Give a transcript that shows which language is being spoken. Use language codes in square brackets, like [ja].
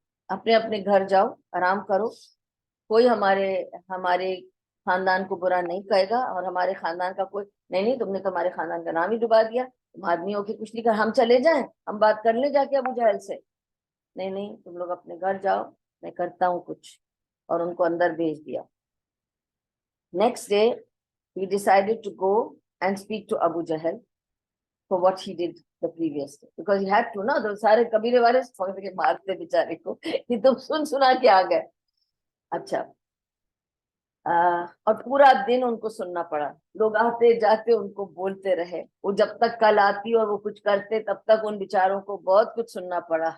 [ur] اپنے اپنے گھر جاؤ، آرام کرو، کوئی ہمارے ہمارے خاندان کو برا نہیں کہے گا، اور ہمارے خاندان کا کوئی نہیں تم نے تو ہمارے خاندان کا نام ہی ڈبا دیا، تم آدمی ہو کے کچھ نہیں کر، ہم چلے جائیں، ہم بات کر لیں جا کے ابو جہل سے. نہیں تم لوگ اپنے گھر جاؤ، میں کرتا ہوں کچھ. اور ان کو اندر بھیج دیا. [en] Next day he decided to go and speak to Abu Jahl for what he did the previous day, because he had to نا. [ur] تو سارے قبیلے والے پکڑ کے مارتے بیچارے کو کہ تم سنا کے آ گئے. اچھا اور پورا دن ان کو سننا پڑا، لوگ آتے جاتے ان کو بولتے رہے، وہ جب تک کل آتی اور وہ کچھ کرتے تب تک ان بیچاروں کو بہت کچھ سننا پڑا.